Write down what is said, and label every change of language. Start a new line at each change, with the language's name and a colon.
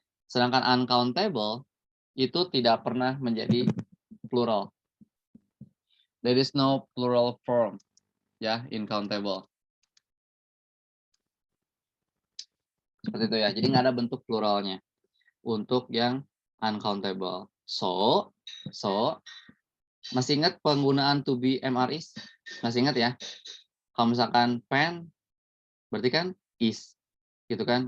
Indonesian: Sedangkan uncountable itu tidak pernah menjadi plural.
English: There is no plural form ya in countable.
Indonesian: Seperti itu ya. Jadi nggak ada bentuk pluralnya untuk yang uncountable. So masih ingat penggunaan to be MRIs? Masih ingat ya? Kalau misalkan pen berarti kan is, gitu kan?